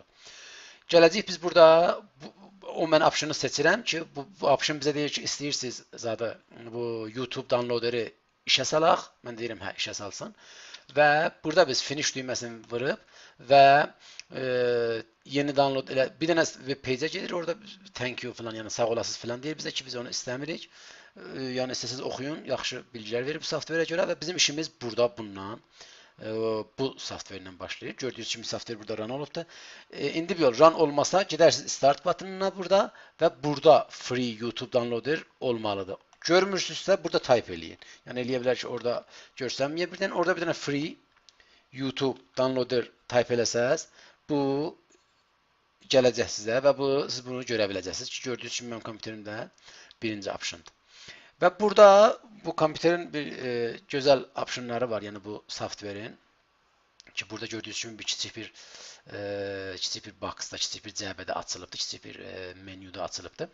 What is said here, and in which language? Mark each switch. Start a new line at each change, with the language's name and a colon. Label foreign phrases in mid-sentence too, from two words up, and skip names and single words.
Azerbaijani: Gələcək biz burada o mən optionu seçirəm ki, bu option bizə deyir ki, istəyirsiniz zaten bu YouTube downloaderi işə salaq. Mən deyirəm hə, işə salsın. Və burada biz finish düyməsini vurub və yeni download elə bir dənə
English: web page-ə
Azerbaijani: gedir. Orada
English: thank you
Azerbaijani: falan, yəni sağ olasınız falan deyir bizə ki, biz onu istəmirik. Yəni istəsiniz oxuyun, yaxşı bilgilər verir bu softverə görə və bizim işimiz burada bundan bu softverlə başlayır. Gördüyünüz kimi softver burada run olubdur. İndi bir yol run olmasa gedərsiniz start butonuna burada və burada
English: free YouTube downloader
Azerbaijani: olmalıdır. Görmürsünüzsə burada type eləyin. Yəni eləyə bilər ki, orada görsənməyə birdən. Orada bir dənə
English: free YouTube downloader
Azerbaijani: type eləsəz, bu gələcək sizə və siz bunu görə biləcəksiniz ki, gördüyünüz kimi mənim kompüterimdə birinci optiondur. Və burada bu kompüterin bir gözəl optionları var, yəni bu softverin ki, burada gördüyünüz kimi kiçik bir boxda, kiçik bir cəbədə açılıbdır, kiçik bir menyuda açılıbdır.